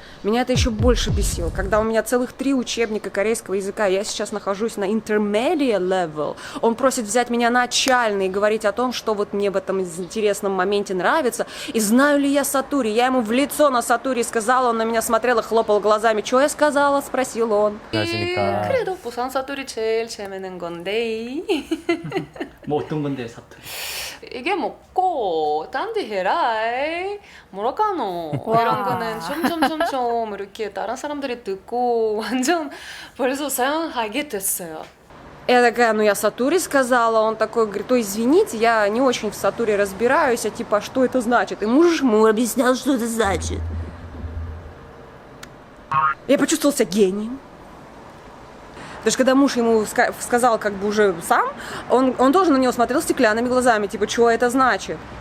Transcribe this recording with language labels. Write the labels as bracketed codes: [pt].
[ru] Меня это еще больше бесило, когда у меня целых 3 учебника корейского языка, я сейчас нахожусь на intermediate level, он просит взять меня начальный и говорить о том, что вот мне в этом интересном моменте нравится, и знаю ли я Сатури, я ему в лицо на Сатури сказала, он на меня смотрел и хлопал глазами, что я сказала, спросил он. [ko] 안녕하십니까. 그래도 부산 사투리 제일 재밌는 건데. 뭐 어떤 건데 사투리? 이게 먹고 딴데 해라 뭐랄까노 이런 거는 점점점점 이렇게 다른 사람들이 듣고 완전 벌써 사용하게 됐어요. [ru] Я такая, я сатури сказала, он такой говорит, извините, я не очень в сатури разбираюсь, а типа, что это значит? И муж ему объяснял, что это значит. Я почувствовала себя гением. Даже когда муж ему сказал как бы уже сам, он тоже на него смотрел стеклянными глазами, типа, что это значит?